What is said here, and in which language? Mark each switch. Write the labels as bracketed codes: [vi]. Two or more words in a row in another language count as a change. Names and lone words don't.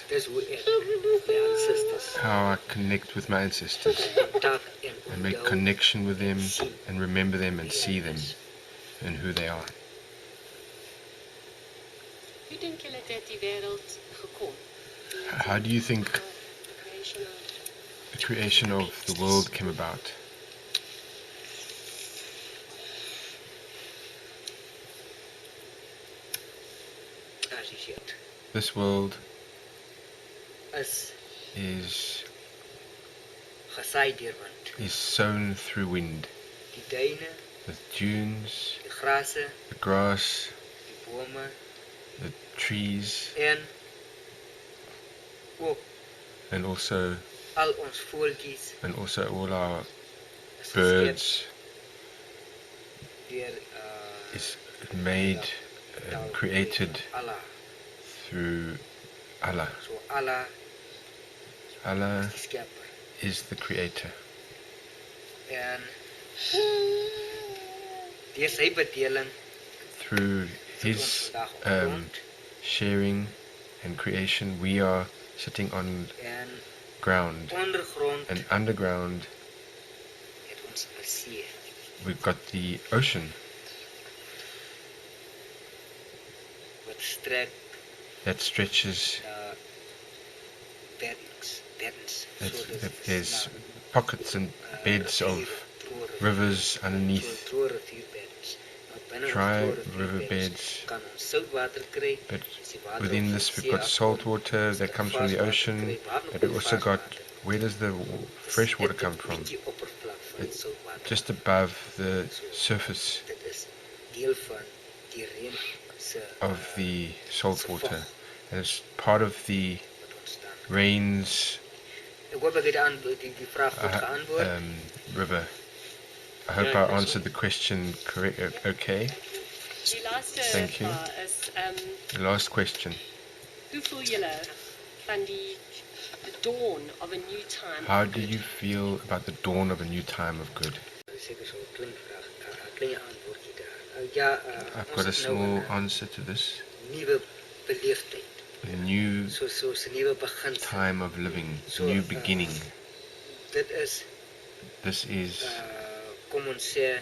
[af] Dis hoe ek my ancestors [en] how I connect with my ancestors [af] kontak en [en] and make [af] onthou [en] connection with them and remember them and see them and who they are. [af] Hoe dink julle dat die wêreld gekom? [en] How do you think The creation of the creation of the world came about? [af] as jy sê. [en] This world Is is [af] gesaai deur wind. [en] sown through wind, [af] Die duine, [en] with dunes, [af] die grase, [en] the grass, [af] die bome [en] the trees, [af] en ook [en] and also [af] al ons voeltjies [en] all our [af] is [en] birds [af] deur [en] is made and created [af] Allah. [en] through Allah. [af] So Allah [en] Allah [af] is die skepper. [en] is the creator. [af] En deur sy bedeling [en] Through [af] is [en] his [af] ons vandag op um, grond [en] sharing and creation, we are sitting on [af] en [en] ground, [af] ondergrond [en] and underground [af] het ons 'n see. [en] we've got the ocean [af] Wat strek [en] that stretches. [af] na beddens. [en] That there's pockets and beds of rivers underneath, dry riverbeds, [af] Kan ons soutwater kry. [en] but [af] As die water [en] within [af] op [en] this [af] die [en] we've got [af] see [en] salt [af] afkom, [en] water that comes from the ocean, but we also got, where does the fresh water come from? [af] Die oppervlak van die soutwater. [en] Just above the surface [af] Dit is deel van die reën se [en] of the salt water, and it's part of the [af] wat ontstaan. [en] rains [af] Ek hoop ek het die vraag goed geantwoord. [en] river. I hope I answered the question correct. Okay. [af] die laaste [en] Thank you. [af] vraag is [en] The last question. [af] hoe voel julle van die [en] dawn of a new time? How do you feel about the dawn of a new time of good? [af] Seker so 'n klein vraag, 'n klein antwoordjie daar. Ja, [en] I've got a small answer to this. [af] nuwe beleefdheid. [en] A new [af] Soos 'n nuwe begin. [en] time of living, a new beginning. [af] Dit is [en] This is, [af] kom ons sê